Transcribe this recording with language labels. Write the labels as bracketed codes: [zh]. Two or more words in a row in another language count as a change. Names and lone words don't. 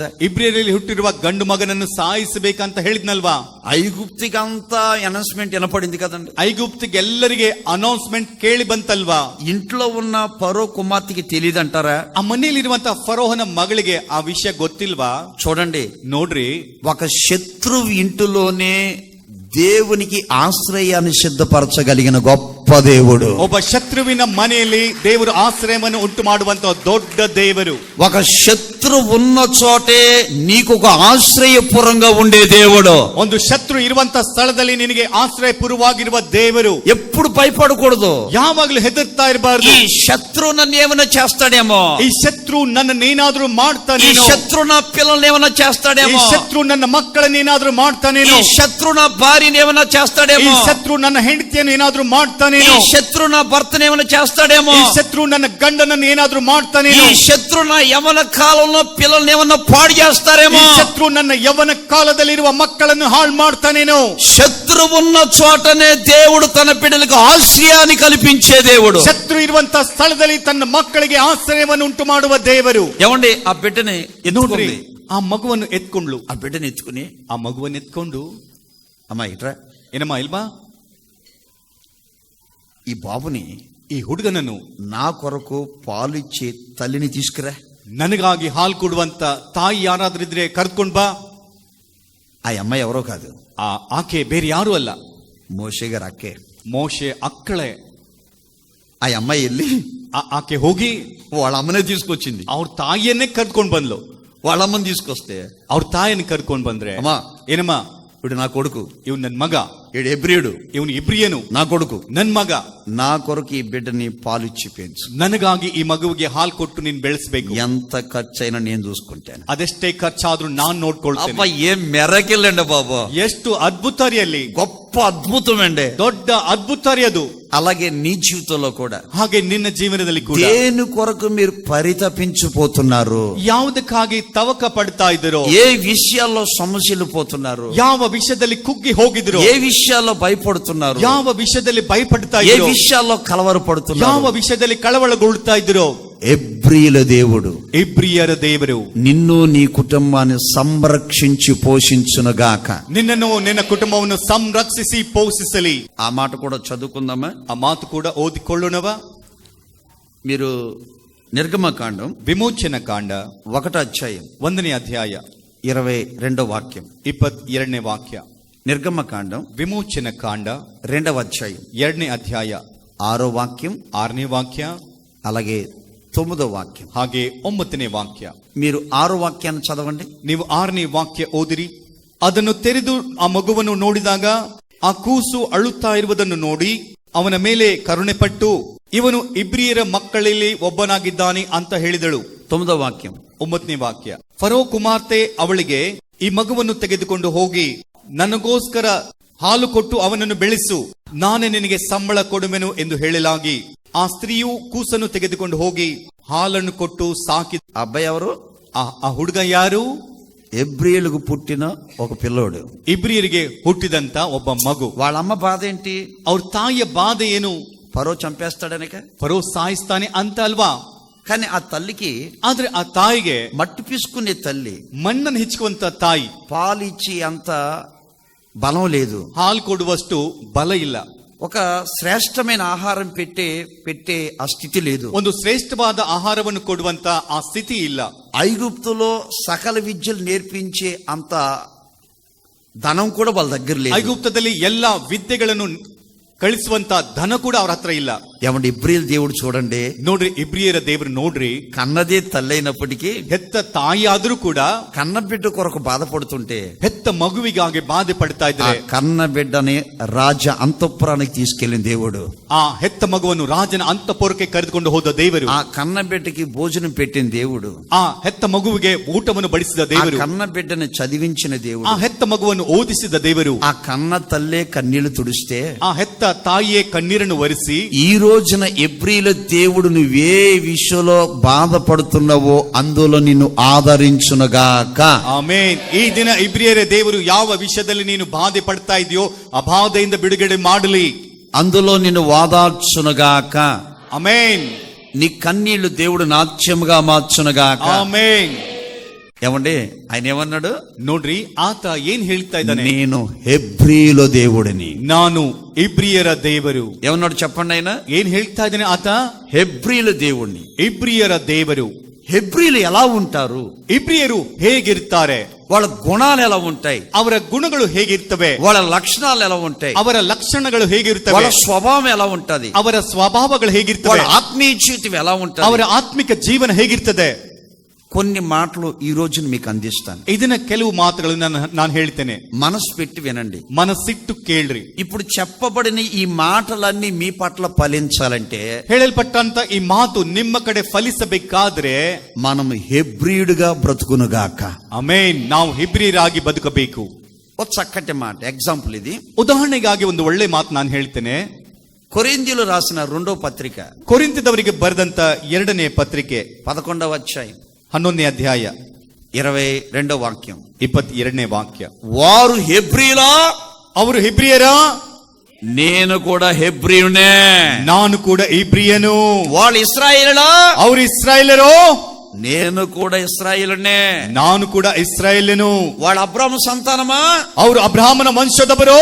[kn] ಇಬ್ರಿಯರಲ್ಲಿ ಹುಟ್ಟಿರುವ ಗಂಡು ಮಗನನ್ನು ಸಾಯಿಸಬೇಕಂತ ಹೇಳಿದ್ನಲ್ವಾ? [te] ఐగుప్తికంతా అనౌన్స్మెంట్ వినపడింది కదండి. [kn] ಐಗುಪ್ತಿಗೆ ಎಲ್ಲರಿಗೆ ಅನೌನ್ಸ್ಮೆಂಟ್ ಕೇಳಿ ಬಂತಲ್ವಾ? [te] ఇంట్లో ఉన్న ఫరో కుమార్తెకి తెలియదంటారా? [kn] ಆ ಮನೆಯಲ್ಲಿರುವಂತ ಫರೋಹನ ಮಗಳಿಗೆ ಆ ವಿಷಯ ಗೊತ್ತಿಲ್ವಾ? [te] చూడండి, [kn] ನೋಡ್ರಿ, [te] ఒక శత్రువు ఇంటిలోనే దేవునికి ఆశ్రయాన్ని సిద్ధపరచగలిగిన గొప్ప దేవుడు. [kn] ಒಬ್ಬ ಶತ್ರುವಿನ ಮನೆಯಲ್ಲಿ ದೇವರು ಆಶ್ರಯವನ್ನು ಉಂಟು ಮಾಡುವಂತ ದೊಡ್ಡ ದೇವರು. [te] ఒక శత్రు ఉన్న చోటే నీకు ఒక ఆశ్రయపురంగా ఉండే దేవుడు. [kn] ಒಂದು ಶತ್ರು ಇರುವಂತ ಸ್ಥಳದಲ್ಲಿ ನಿನಗೆ ಆಶ್ರಯಪುರವಾಗಿರುವ ದೇವರು. [te] ఎప్పుడు భయపడకూడదు. [kn] ಯಾವಾಗಲೂ ಹೆದರ್ತಾ ಇರಬಾರ್ದು. [te] ఈ శత్రువు నన్ను ఏమైనా చేస్తాడేమో, [kn] ಈ ಶತ್ರು ನನ್ನನ್ನೇನಾದ್ರೂ [te] ఈ [kn] ಮಾಡ್ತಾನೇನೋ, [te] శత్రు నా పిల్లల్ని ఏమైనా [kn] ಈ [te] చేస్తాడేమో, [kn] ಶತ್ರು ನನ್ನ ಮಕ್ಕಳನ್ನೇನಾದ್ರೂ [te] ఈ [kn] ಮಾಡ್ತಾನೇನೋ, [te] శత్రు నా భార్యని ఏమైనా [kn] ಈ [te] చేస్తాడేమో, [kn] ಶತ್ರು ನನ್ನ ಹೆಂಡತಿಯನ್ನು ಏನಾದ್ರೂ [te] ఈ [kn] ಮಾಡ್ತಾನೇನೋ, [te] శత్రు నా భర్తని ఏమైనా చేస్తాడేమో, [kn] ಈ ಶತ್ರು ನನ್ನ ಗಂಡನನ್ನು ಏನಾದ್ರೂ [te] ఈ [kn] ಮಾಡ್ತಾನೇನೋ, [te] శత్రు నా యవన కాలంలో పిల్లల్ని ఏమన్నా పాడు [kn] ಈ [te] చేస్తారేమో. [kn] ಶತ್ರು ನನ್ನ ಯೌವನ ಕಾಲದಲ್ಲಿರುವ ಮಕ್ಕಳನ್ನು ಹಾಳು ಮಾಡ್ತಾನೇನೋ. [te] శత్రు ఉన్న చోటనే దేవుడు తన బిడ్డలకు ఆశ్రయాన్ని కల్పించే దేవుడు. [kn] ಶತ್ರು ಇರುವಂತ ಸ್ಥಳದಲ್ಲಿ ತನ್ನ ಮಕ್ಕಳಿಗೆ ಆಶ್ರಯವನ್ನು ಉಂಟು ಮಾಡುವ ದೇವರು. [te] ఏమండి ఆ బిడ్డని [kn] ನೋಡ್ರಿ, [te] ఎత్తుకుంది. [kn] ಆ ಮಗುವನ್ನು ಎತ್ಕೊಂಡ್ಲು. [te] ఆ బిడ్డని ఎత్తుకుని, [kn] ಆ ಮಗುವನ್ನು ಎತ್ಕೊಂಡು, [te] అమ్మా ఇట్రా, [kn] ಏನಮ್ಮ ಇಲ್ವಾ, [te] ఈ బాబుని, [kn] ಈ ಹುಡುಗನನ್ನು [te] నా కొరకు పాలిచ్చే తల్లిని తీసుకురా. [kn] ನನಗಾಗಿ ಹಾಲು ಕೊಡುವಂತ ತಾಯಿ ಯಾರಾದ್ರೂ ಇದ್ರೆ ಕರ್ಕೊಂಡ್ ಬಾ. [te] ఆ అమ్మాయి ఎవరో కాదు, [kn] ಆಕೆ ಬೇರೆ ಯಾರು ಅಲ್ಲ, [te] మోషే గారు అక్కే. [kn] ಮೋಶೆ ಅಕ್ಕಳೆ. [te] ఆ అమ్మాయి వెళ్ళి [kn] ಆಕೆ ಹೋಗಿ [te] వాళ్ళ అమ్మనే తీసుకొచ్చింది. [kn] ಅವ್ರ ತಾಯಿಯನ್ನೇ ಕರ್ಕೊಂಡ್ ಬಂದ್ಲು. [te] వాళ్ళ అమ్మని తీసుకొస్తే, [kn] ಅವ್ರ ತಾಯಿಯನ್ನು ಕರ್ಕೊಂಡ್ ಬಂದ್ರೆ, [te] అమ్మా [kn] ಏನಮ್ಮ, [te] ఇప్పుడు నా కొడుకు, [kn] ಇವ್ ನನ್ ಮಗ, [te] ఈడు ఎబ్రియుడు, [kn] ಇವನು ಇಬ್ರಿಯನು, [te] నా కొడుకు, [kn] ನನ್ ಮಗ, [te] నా కొరకు ఈ బిడ్డని పాలిచ్చి పెంచు, [kn] ನನಗಾಗಿ ಈ ಮಗುವಿಗೆ ಹಾಲು ಕೊಟ್ಟು ನೀನ್ ಬೆಳೆಸಬೇಕು. [te] ఎంత ఖర్చు అయినా నేను చూసుకుంటాను. [kn] ಅದೆಷ್ಟೇ ಖರ್ಚಾದ್ರೂ ನಾನ್ [te] అబ్బా [kn] ನೋಡ್ಕೊಳ್ತೇನೆ. [te] ఏం మెరకిల్లండి బాబు, [kn] ಎಷ್ಟು ಅದ್ಭುತ ರೀ ಅಲ್ಲಿ, [te] గొప్ప అద్భుతం అండి. [kn] ದೊಡ್ಡ ಅದ್ಭುತ ರೀ ಅದು. [te] అలాగే నీ జీవితంలో కూడా [kn] ಹಾಗೆ ನಿನ್ನ ಜೀವನದಲ್ಲಿ ಕೂಡ [te] దేని కొరకు మీరు పరితపించిపోతున్నారు, [kn] ಯಾವುದಕ್ಕಾಗಿ ತವಕ ಪಡ್ತಾ ಇದ್ದೀರೋ, [te] ఏ విషయాల్లో సమస్యలు పోతున్నారు, [kn] ಯಾವ ವಿಷಯದಲ್ಲಿ ಕುಗ್ಗಿ ಹೋಗಿದ್ರು, [te] ఏ విషయాల్లో భయపడుతున్నారు, [kn] ಯಾವ ವಿಷಯದಲ್ಲಿ ಭಯಪಡ್ತಾ [te] ఏ [kn] ಇದ್ರು, [te] విషయాల్లో కలవరపడుతున్నారు, [kn] ಯಾವ ವಿಷಯದಲ್ಲಿ ಕಳವಳಗೊಳ್ತಾ ಇದ್ರು, [te] ఎబ్రియుల దేవుడు [kn] ಇಬ್ರಿಯರ ದೇವರು [te] నిన్ను నీ కుటుంబాన్ని సంరక్షించి పోషించునుగాక. [kn] ನಿನ್ನನ್ನು ನಿನ್ನ ಕುಟುಂಬವನ್ನು ಸಂರಕ್ಷಿಸಿ ಪೋಷಿಸಲಿ. [te] ఆ మాట కూడా చదువుకుందామా? [kn] ಆ ಮಾತು ಕೂಡ ಓದಿಕೊಳ್ಳೋಣವ. [te] మీరు నిర్గమకాండం [kn] ವಿಮೋಚನ ಕಾಂಡ [te] 1వ అధ్యాయం [kn] 1ನೇ ಅಧ್ಯಾಯ [te] 22వ వాక్యం. [kn] 22ನೇ ವಾಕ್ಯ. [te] నిర్గమకాండం [kn] ವಿಮೋಚನ ಕಾಂಡ [te] 2వ అధ్యాయం [kn] 2ನೇ ಅಧ್ಯಾಯ [te] 6వ వాక్యం, [kn] 6ನೇ ವಾಕ್ಯ, [te] అలాగే 9వ వాక్యం. [kn] ಹಾಗೆ 9ನೇ ವಾಕ್ಯ. [te] మీరు 6వ వాక్యాన్ని చదవండి. [kn] ನೀವು 6ನೇ ವಾಕ್ಯ ಓದಿರಿ. ಅದನ್ನು ತೆರೆದು ಆ ಮಗುವನ್ನು ನೋಡಿದಾಗ ಆ ಕೂಸು ಅಳುತ್ತಾ ಇರುವುದನ್ನು ನೋಡಿ ಅವನ ಮೇಲೆ ಕರುಣೆ ಪಟ್ಟು ಇವನು ಇಬ್ರಿಯರ ಮಕ್ಕಳಲ್ಲಿ ಒಬ್ಬನಾಗಿದ್ದಾನೆ ಅಂತ ಹೇಳಿದಳು. [te] 9వ వాక్యం. [kn] 9ನೇ ವಾಕ್ಯ. ಫರೋ ಕುಮಾರ್ತೆ ಅವಳಿಗೆ, ಈ ಮಗುವನ್ನು ತೆಗೆದುಕೊಂಡು ಹೋಗಿ ನನಗೋಸ್ಕರ ಹಾಲು ಕೊಟ್ಟು ಅವನನ್ನು ಬೆಳೆಸು, ನಾನೇ ನಿನಗೆ ಸಂಬಳ ಕೊಡುವೆನು ಎಂದು ಹೇಳಲಾಗಿ ಆ ಸ್ತ್ರೀಯು ಕೂಸನ್ನು ತೆಗೆದುಕೊಂಡು ಹೋಗಿ ಹಾಲನ್ನು ಕೊಟ್ಟು ಸಾಕಿ. [te] అబ్బాయి ఎవరు? [kn] ಆ ಹುಡುಗ ಯಾರು? [te] ఎబ్రియులకు పుట్టిన ఒక పిల్లోడు, [kn] ಇಬ್ರಿಯರಿಗೆ ಹುಟ್ಟಿದಂತ ಒಬ್ಬ ಮಗು. [te] వాళ్ళ అమ్మ బాధ ఏంటి? [kn] ಅವ್ರ ತಾಯಿಯ ಬಾಧೆ ಏನು? [te] ఫరో చంపేస్తాడనక. [kn] ಫರೋ ಸಾಯಿಸ್ತಾನೆ ಅಂತ ಅಲ್ವಾ? [te] కానీ ఆ తల్లికి, [kn] ಆದ್ರೆ ಆ ತಾಯಿಗೆ, [te] మట్టి పిసుకునే తల్లి, [kn] ಮಣ್ಣನ್ನು ಹಿಚ್ಕುವಂತ ತಾಯಿ, [te] పాలిచ్చి అంత బలం లేదు. [kn] ಹಾಲು ಕೊಡುವಷ್ಟು ಬಲ ಇಲ್ಲ. [te] ఒక శ్రేష్టమైన ఆహారం పెట్టే ఆ స్థితి లేదు. [kn] ಒಂದು ಶ್ರೇಷ್ಠವಾದ ಆಹಾರವನ್ನು ಕೊಡುವಂತ ಆ ಸ್ಥಿತಿ ಇಲ್ಲ. [te] ఐగుప్తులో సకల విద్యలు నేర్పించే అంత ధనం కూడా వాళ్ళ దగ్గర లేదు. [kn] ಐಗುಪ್ತದಲ್ಲಿ ಎಲ್ಲಾ ವಿದ್ಯೆಗಳನ್ನು ಕಳಿಸುವಂತ ಧನ ಕೂಡ ಅವ್ರ ಹತ್ರ ಇಲ್ಲ. [te] ఏమండి ఇబ్రియల్ దేవుడు చూడండి, [kn] ನೋಡ್ರಿ ಇಬ್ರಿಯರ ದೇವರು ನೋಡ್ರಿ, [te] కన్నదే తల్లైనప్పటికీ [kn] ಹೆತ್ತ ತಾಯಿ ಆದ್ರೂ ಕೂಡ [te] కన్న బిడ్డ కొరకు బాధపడుతుంటే [kn] ಹೆತ್ತ ಮಗುವಿಗಾಗಿ ಬಾಧೆ ಪಡ್ತಾ [te] ఆ [kn] ಇದ್ರೆ [te] కన్న బిడ్డని రాజ అంతఃపురానికి తీసుకెళ్లిన దేవుడు, [kn] ಆ ಹೆತ್ತ ಮಗುವನ್ನು ರಾಜನ ಅಂತಃಪುರಕ್ಕೆ ಕರೆದುಕೊಂಡು ಹೋದ ದೇವರು, [te] ఆ కన్న బిడ్డకి భోజనం పెట్టిన దేవుడు, [kn] ಆ ಹೆತ್ತ ಮಗುವಿಗೆ ಊಟವನ್ನು ಬಡಿಸಿದ [te] ఆ [kn] ದೇವರು, [te] కన్న బిడ్డని చదివించిన [kn] ಆ [te] దేవుడు, [kn] ಹೆತ್ತ ಮಗುವನ್ನು ಓದಿಸಿದ ದೇವರು, [te] ఆ కన్న తల్లే కన్నీళ్లు తుడిస్తే [kn] ಆ ಹೆತ್ತ ತಾಯಿಯೇ ಕಣ್ಣೀರನ್ನು ಒರೆಸಿ [te] ఈ రోజున ఎబ్రీల దేవుడు నువ్వే విషయంలో బాధపడుతున్నావో అందులో నిన్ను ఆదరించునుగాక. [kn] ಆಮೇನ್. ಈ ದಿನ ಇಬ್ರಿಯರ ದೇವರು ಯಾವ ವಿಷಯದಲ್ಲಿ ನೀನು ಬಾಧೆ ಪಡ್ತಾ ಇದೆಯೋ ಆ ಬಾಧೆಯಿಂದ ಬಿಡುಗಡೆ ಮಾಡಲಿ, [te] అందులో నిన్ను వాదార్చునుగాక. [kn] ಆಮೇನ್. [te] నీ కన్నీళ్లు దేవుడు నాట్యముగా మార్చునుగాక. [kn] ಆಮೇನ್. [te] ఏమండి ఆయన ఏమన్నాడు? [kn] ನೋಡ್ರಿ ಆತ ಏನ್ ಹೇಳ್ತಾ ಇದ್ದಾನೆ, [te] నేను హెబ్రీల దేవుడిని. [kn] ನಾನು ಇಬ್ರಿಯರ ದೇವರು. [te] ఏమన్నాడు చెప్పండి ఆయన? [kn] ಏನ್ ಹೇಳ್ತಾ ಇದ್ದಾನೆ ಆತ? [te] హెబ్రీల దేవుడిని. [kn] ಇಬ್ರಿಯರ ದೇವರು. [te] హెబ్రీలు ఎలా ఉంటారు? [kn] ಇಬ್ರಿಯರು ಹೇಗಿರ್ತಾರೆ? [te] వాళ్ళ గుణాలు ఎలా ఉంటాయి? [kn] ಅವರ ಗುಣಗಳು ಹೇಗಿರ್ತವೆ? [te] వాళ్ళ లక్షణాలు ఎలా ఉంటాయి? [kn] ಅವರ ಲಕ್ಷಣಗಳು [te] వాళ్ళ [kn] ಹೇಗಿರ್ತವೆ? [te] స్వభావం ఎలా ఉంటది? [kn] ಅವರ ಸ್ವಭಾವಗಳು [te] వాళ్ళ [kn] ಹೇಗಿರ್ತವೆ? [te] ఆత్మీయ జీవితం ఎలా ఉంటది? [kn] ಅವರ ಆತ್ಮಿಕ ಜೀವನ ಹೇಗಿರ್ತದೆ? [te] కొన్ని మాటలు ఈ రోజున మీకు అందిస్తాను. [kn] ಇದನ್ನ ಕೆಲವು ಮಾತುಗಳನ್ನು ನಾನು ಹೇಳ್ತೇನೆ, [te] మనసు పెట్టి వినండి, [kn] ಮನಸ್ಸಿಟ್ಟು ಕೇಳ್ರಿ. [te] ఇప్పుడు చెప్పబడిన ఈ మాటలన్నీ మీ పట్ల ఫలించాలంటే [kn] ಹೇಳಲ್ಪಟ್ಟಂತ ಈ ಮಾತು ನಿಮ್ಮ ಕಡೆ ಫಲಿಸಬೇಕಾದ್ರೆ [te] మనం హెబ్రీయుడుగా బ్రతుకునుగాక. [kn] ಆಮೇನ್. ನಾವು ಇಬ್ರಿಯರಾಗಿ ಬದುಕಬೇಕು. [te] ఒక చక్కటి మాట ఎగ్జాంపుల్ ఇది. [kn] ಉದಾಹರಣೆಗಾಗಿ ಒಂದು ಒಳ್ಳೆ ಮಾತು ನಾನು ಹೇಳ್ತೇನೆ. [te] కొరింథీయులు రాసిన 2వ పత్రిక [kn] ಕೊರಿಂಥದವರಿಗೆ ಬರೆದಂತ 2ನೇ ಪತ್ರಿಕೆ [te] 11వ అధ్యాయం [kn] 11ನೇ ಅಧ್ಯಾಯ [te] 22వ వాక్యం [kn] 22ನೇ ವಾಕ್ಯ. [te] వారు హెబ్రీలా, [kn] ಅವರು ಇಬ್ರಿಯರ, [te] నేను కూడా హెబ్రీయునే. [kn] ನಾನು ಕೂಡ ಇಬ್ರಿಯನು. [te] వాళ్ళు ఇశ్రాయేలులా, [kn] ಅವರು ಇಸ್ರಾಯೇಲರು, [te] నేను కూడా ఇశ్రాయేలునే. [kn] ನಾನು ಕೂಡ ಇಸ್ರಾಯೇಲನು. [te] వాళ్ళు అబ్రాహాము సంతానమా, [kn] ಅವರು ಅಬ್ರಹಾಮನ ವಂಶದವರು,